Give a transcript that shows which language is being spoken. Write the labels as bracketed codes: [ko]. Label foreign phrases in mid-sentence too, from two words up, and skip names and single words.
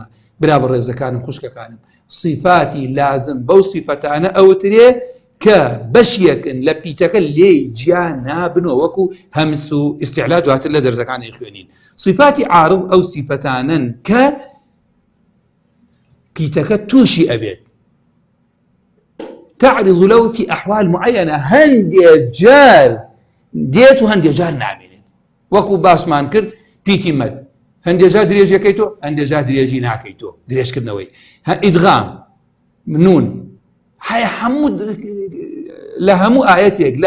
[ckb] برا بەڕێزەکانم خوشکەکانم صفاتی لازم بەو صفەتانە ئەوترێ کە بەشیەکن لە پیتەکە لێی گیان نابنەوە وەکو هەمس و ئیستیعلا دواتر لە دەرزەکانی خوێنین. صفاتی عارض ئەو صفەتانن کە پیتەکە تووشی ئەبێت [ar] تعرض له في أحوال معينة [ckb] هەندێ جار دێت و هەندێ جار نامێنێت وەکو باسمان کرد پیتی مەد هەندێ جار درێژەکەیتۆ هەندێ جار درێژی ناکەیتۆ درێژکردنەوەی ئیدغام نون هەیە هەموو لە هەموو ئاەتێک لە